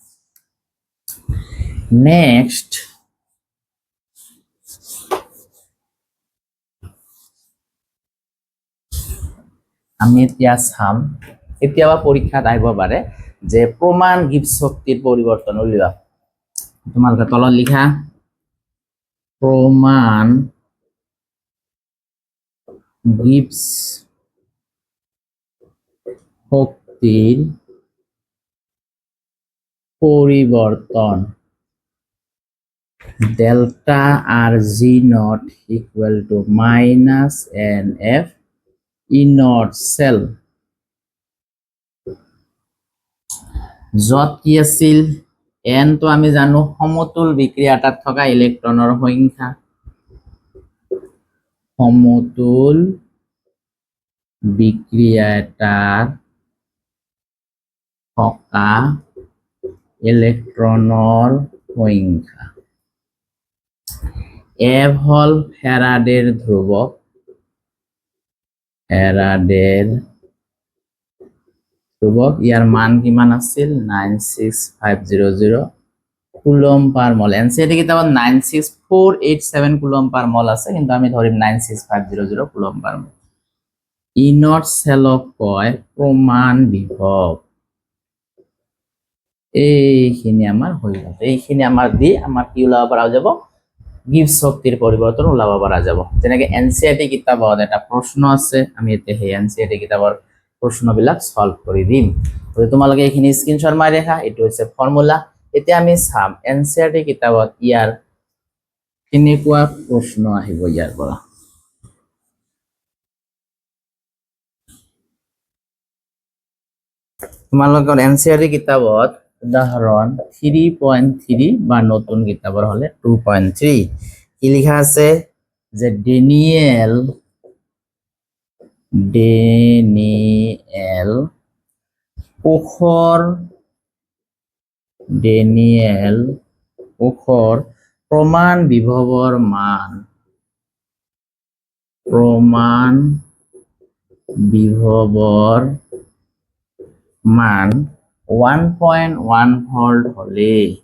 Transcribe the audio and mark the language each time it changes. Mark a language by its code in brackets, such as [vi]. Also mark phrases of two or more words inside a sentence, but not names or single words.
[as] নেক্সট আমি এতিয়া চাম কেতিয়াবা পৰীক্ষাত আহিব পাৰে যে প্ৰমাণ গিবছ শক্তিৰ পৰিৱৰ্তন উলিওৱা তোমালোকে তলত লিখা প্রমাণ গিবছ শক্তির পরিবর্তন [en] delta R G not equal to minus n F E not cell [as] যত কি আছিল এন তো আমি জানো সমতুল বিক্রিয়াটাত থকা ইলেক্ট্রনৰ সংখ্যা সমতুল বিক্রিয়াটার থকা ইলেক্ট্রনৰ সংখ্যা এফ হল ফ্যারাডের ধ্রুবক ইয়ার মান কিমান আছিল 96500 [en] coulomb per mol [as] এনসিইআরটি কিতাবত 96487 [en] coulomb per mol [as] আছে কিন্তু আমি ধরিম 96500 [en] coulomb per mol E not [as] সেলক কয় প্রমাণ বিভব এইখিনি আমার হয়ে গেল এইখিনি আমার দি আমার কি ওলাব পারা যাব গিবছ শক্তির পরিবর্তন ওলাব পারা যাব যেনেকে এনসিইআরটি কিতাবত এটা প্রশ্ন আছে আমি এতে সেই এনসিইআরটি কিতাবৰ প্রশ্নবিলাক সলভ কৰি দিম তোমালোকে এইখিনি স্ক্রিনশট মাৰি ৰাখা এটো হৈছে ফর্মুলা এতিয়া আমি চাম এনসিইআরটি কিতাবত ইয়াৰ কেনেকুৱা প্ৰশ্ন আহিব ইয়াৰ পৰা তোমালোকৰ এনসিইআরটি কিতাবত উদাহরণ 3.3 বা নতুন কিতাবৰ হলে 2.3 কি লিখা আছে যে ডেনিয়েল পোখৰ প্রমাণ বিভবৰ মান 1.1 ভোল্ট হলে